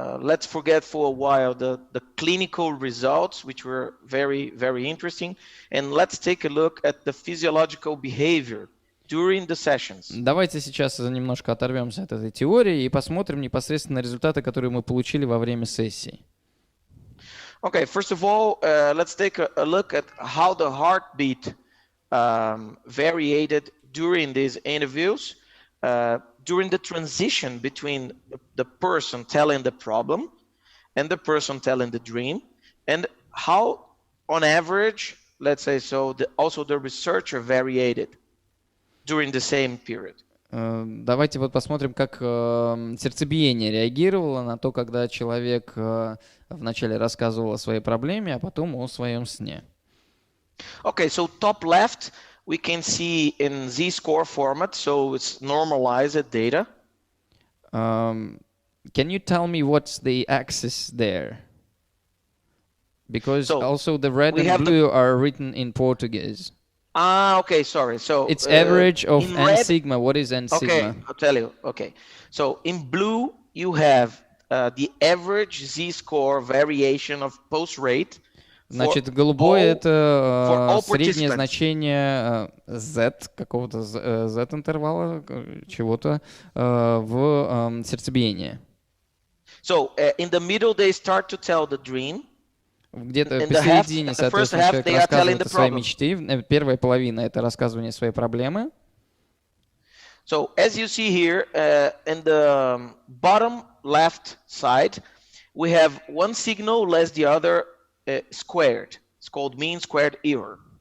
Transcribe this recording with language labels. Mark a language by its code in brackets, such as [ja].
[en] Let's forget for a while the clinical results, which were very, very interesting, and let's take a look at the physiological behavior during the sessions. [ru] Давайте сейчас немножко оторвемся от этой теории и посмотрим непосредственно результаты, которые мы получили во время сессий. [en] Okay, first of all, let's take a look at how the heartbeat variated during these interviews, during the transition between the person telling the problem and the person telling the dream, and how, on average, let's say so, also the researcher variated during the same period. [ru] Давайте вот посмотрим, как сердцебиение реагировало на то, когда человек вначале рассказывал о своей проблеме, а потом о своем сне. [en] Okay, so top left, we can see in Z-score format, so it's normalized data. Can you tell me what's the axis there? Because also the red and blue are written in Portuguese. Okay, sorry. So it's average of n red, sigma. What is n sigma? Okay, I'll tell you. Okay, so in blue you have the average Z-score variation of pulse rate. [ru] Значит, голубое это среднее значение Z, какого-то Z-интервала, чего-то в сердцебиении. [en] So in the middle they start to tell the dream. [ru] Где-то посередине, соответственно, человек рассказывает о своей мечте. Первая половина — это рассказывание своей проблемы. [en] So as you see here, in the bottom left side, we have one signal less the other squared. It's called mean squared error.